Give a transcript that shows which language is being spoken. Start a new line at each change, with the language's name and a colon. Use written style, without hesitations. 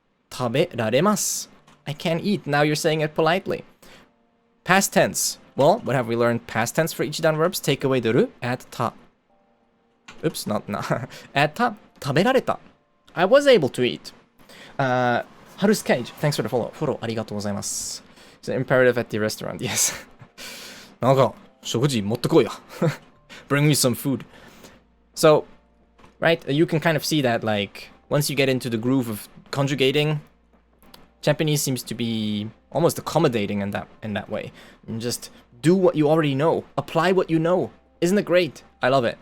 English: Taberaremasu. I can't eat, now you're saying it politely. Past tense. Well, what have we learned? Past tense for Ichidan verbs, take away the ru, add ta. Oops, not na. Add ta. Taberareta. I was able to eat. Haru's Cage, thanks for the follow. Follow,
Japanese: arigatou gozaimasu.
English: It's an imperative at the restaurant, yes.
Japanese: なんか、食事持ってこいや.
English: Bring me some food. So, right, you can kind of see that, like, once you get into the groove of conjugating, Japanese seems to be almost accommodating in that way. And just do what you already know. Apply what you know. Isn't it great? I love it.